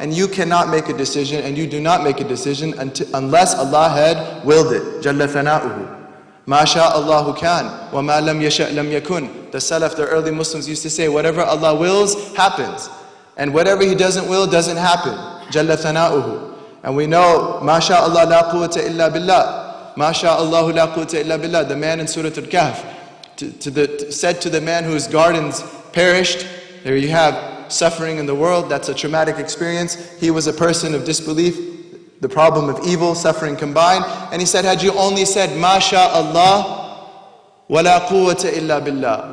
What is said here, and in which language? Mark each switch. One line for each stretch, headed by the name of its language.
English: And you cannot make a decision, and you do not make a decision unless Allah had willed it.
Arabic: جَلَّ ثَنَاؤُهُ. مَا شَاءَ اللَّهُ كَانَ وَمَا لَمْ يَشَأْ لَمْ يَكُنْ.
English: The Salaf, the early Muslims used to say, whatever Allah wills, happens. And whatever He doesn't will, doesn't happen.
Arabic: جَلَّ ثَنَاؤُهُ.
English: And we know,
Arabic: مَا شَاءَ اللَّهُ لَا قُوَّةَ إِلَّا بِاللَّهِ. مَا شَاءَ اللَّهُ لَا قُوَّةَ إِلَّا بِاللَّهِ.
English: The man in Surah Al-Kahf said to the man whose gardens perished, there you have suffering in the world, that's a traumatic experience. He was a person of disbelief, the problem of evil, suffering combined. And he said, had you only said,
Arabic: مَا شَاءَ اللَّهُ وَلَا قُوَّةَ إِلَّا بِاللَّهِ.